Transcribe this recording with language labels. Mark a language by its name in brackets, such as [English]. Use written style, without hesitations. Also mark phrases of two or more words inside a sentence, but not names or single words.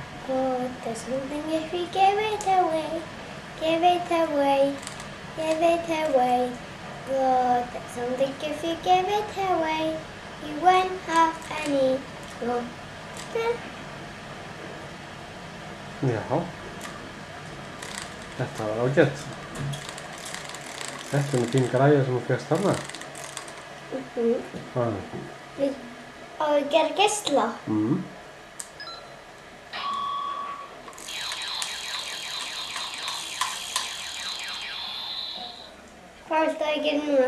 [English] Lord, there's something if you give it away, give it away, give it away. Lord, there's something if you give it away, you won't have any more. [Icelandic] Já, þetta var ágætt. Þetta er fín græja sem þú fékkst þarna. Hvað? Á að gera geisla. Hvað viltu að ég gera núna?